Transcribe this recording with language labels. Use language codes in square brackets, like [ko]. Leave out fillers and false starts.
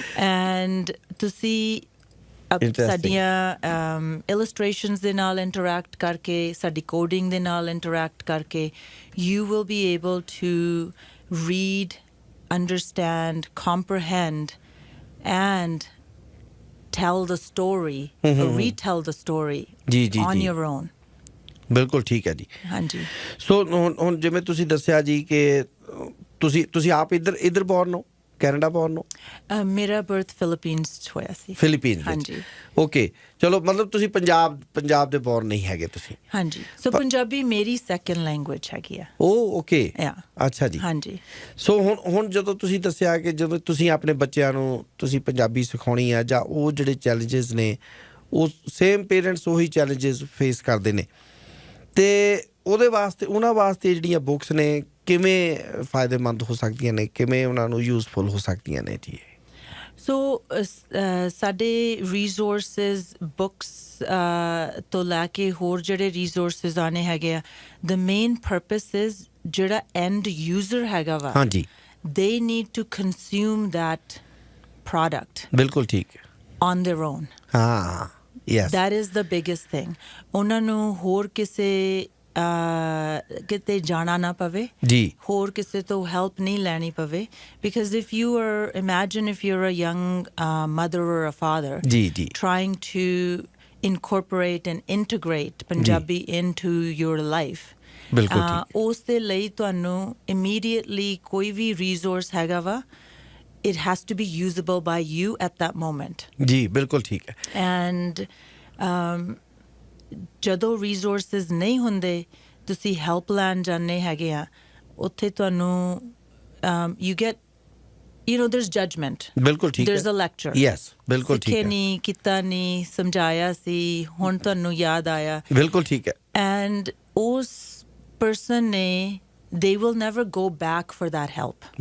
[en] And [pa] ਤੁਸੀਂ ਸਾਡੀਆਂ illustrations ਦੇ ਨਾਲ interact ਕਰਕੇ, [en] ਸਾਡੀ coding ਦੇ ਨਾਲ interact ਕਰਕੇ, you will be able to read, understand, comprehend, and tell the story, or retell the story on your own. [pa] ਬਿਲਕੁਲ ਠੀਕ ਹੈ ਜੀ। ਹਾਂਜੀ। ਸੋ ਹੁਣ ਜਿਵੇਂ ਤੁਸੀਂ ਦੱਸਿਆ ਜੀ ਕਿ ਤੁਸੀਂ ਆਪ ਇੱਧਰ ਬੋਰਨ ਹੋ, ਕੈਨੇਡਾ ਬੋਰਨ ਹੋ? ਮੇਰਾ ਬਰਥ ਫਿਲੀਪੀਨਸ 'ਚ ਹੋਇਆ ਸੀ। ਫਿਲੀਪੀਨਸ? ਹਾਂਜੀ। ਓਕੇ, ਚਲੋ, ਮਤਲਬ ਤੁਸੀਂ ਪੰਜਾਬ ਦੇ ਬੋਰਨ ਨਹੀਂ ਹੈਗੇ ਤੁਸੀਂ? ਹਾਂਜੀ। ਸੋ ਪੰਜਾਬੀ ਮੇਰੀ ਸੈਕੰਡ ਲੈਂਗੁਏਜ ਹੈਗੀ ਆ। ਓਕੇ। ਅੱਛਾ ਜੀ। ਹਾਂਜੀ। ਸੋ ਹੁਣ ਜਦੋਂ ਤੁਸੀਂ ਦੱਸਿਆ ਕਿ ਜਦੋਂ ਤੁਸੀਂ ਆਪਣੇ ਬੱਚਿਆਂ ਨੂੰ ਤੁਸੀਂ ਪੰਜਾਬੀ ਸਿਖਾਉਣੀ ਆ, ਜਾਂ ਉਹ ਜਿਹੜੇ ਚੈਲੰਜਸ ਨੇ ਉਹ ਸੇਮ ਪੇਰੈਂਟਸ ਉਹੀ ਚੈਲੰਜਸ ਫੇਸ ਕਰਦੇ ਨੇ, ਤੇ ਉਹਦੇ ਵਾਸਤੇ ਉਹਨਾਂ ਵਾਸਤੇ ਜਿਹੜੀਆਂ ਬੁੱਕਸ ਨੇ ਕਿਵੇਂ ਫਾਇਦੇਮੰਦ ਹੋ ਸਕਦੀਆਂ ਨੇ, ਕਿਵੇਂ ਉਹਨਾਂ ਨੂੰ ਯੂਜ਼ਫੁਲ ਹੋ ਸਕਦੀਆਂ ਨੇ ਜੀ? ਸੋ ਸਾਡੇ ਰਿਸੋਰਸਿਸ ਬੁੱਕਸ ਤੋਂ ਲੈ ਕੇ ਹੋਰ ਜਿਹੜੇ ਰਿਸੋਰਸਿਸ ਆਣੇ ਹੈਗੇ ਆ, ਦ ਮੇਨ ਪਰਪਸ ਇਜ਼ ਜਿਹੜਾ ਐਂਡ ਯੂਜ਼ਰ ਹੈਗਾ ਵਾ, ਹਾਂਜੀ, [en] they need to consume that product [pa] ਬਿਲਕੁਲ ਠੀਕ ਹੈ। [en] on their own. [pa] ਹਾਂ, yes, [en] That is the biggest thing. [pa] ਉਹਨਾਂ ਨੂੰ ਹੋਰ ਕਿਸੇ ਕਿਤੇ ਜਾਣਾ ਨਾ ਪਵੇ, ਜੀ, ਹੋਰ ਕਿਸੇ ਤੋਂ ਹੈਲਪ ਨਹੀਂ ਲੈਣੀ ਪਵੇ, [en] because if you are, imagine if you're a young mother or a father [pa] ਜੀ, ਜੀ, [en] trying to incorporate and integrate Punjabi into your life, [pa] ਬਿਲਕੁਲ ਠੀਕ, ਉਸ ਦੇ ਲਈ ਤੁਹਾਨੂੰ immediately ਕੋਈ ਵੀ resource ਹੈਗਾ ਵਾ, [en] it has to be usable by you at that moment. [pa] ਜੀ, ਬਿਲਕੁਲ ਠੀਕ ਹੈ। And ਜਦੋਂ resources ਨਹੀਂ ਹੁੰਦੇ, ਤੁਸੀਂ help ਲੈਣ ਜਾਂਦੇ ਹੈਗੇ ਆ, ਉੱਥੇ ਤੁਹਾਨੂੰ [en] you get, you know, there's judgment. [pa] ਬਿਲਕੁਲ ਠੀਕ ਹੈ। [en] There's a lecture. [pa] ਯੈਸ, ਬਿਲਕੁਲ ਠੀਕ ਸਿੱਖੇ ਹੈ। ਨਹੀਂ, ਕੀਤਾ ਨਹੀਂ, ਸਮਝਾਇਆ ਸੀ, ਹੁਣ ਤੁਹਾਨੂੰ ਯਾਦ ਆਇਆ, ਬਿਲਕੁਲ ਠੀਕ ਹੈ। [en] and [pa] ਉਸ person ਨੇ, [en] they will never go back for that help.